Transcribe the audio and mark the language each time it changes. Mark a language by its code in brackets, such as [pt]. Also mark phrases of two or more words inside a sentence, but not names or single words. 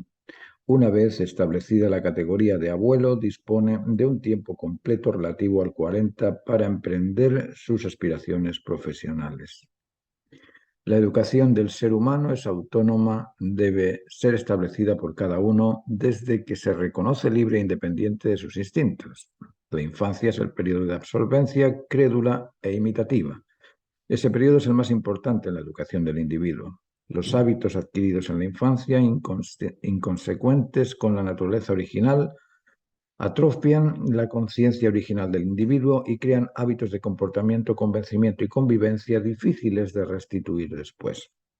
[es] Una vez establecida la categoría de abuelo, dispone de un tiempo completo relativo al 40 para emprender sus aspiraciones profesionales. La educación del ser humano es autónoma, debe ser establecida por cada uno desde que se reconoce libre e independiente de sus instintos. La infancia es el periodo de absolvencia crédula e imitativa. Ese periodo es el más importante en la educación del individuo. Los hábitos adquiridos en la infancia, inconsecuentes con la naturaleza original, atrofian la conciencia original del individuo y crean hábitos de comportamiento, convencimiento y convivencia difíciles de restituir después.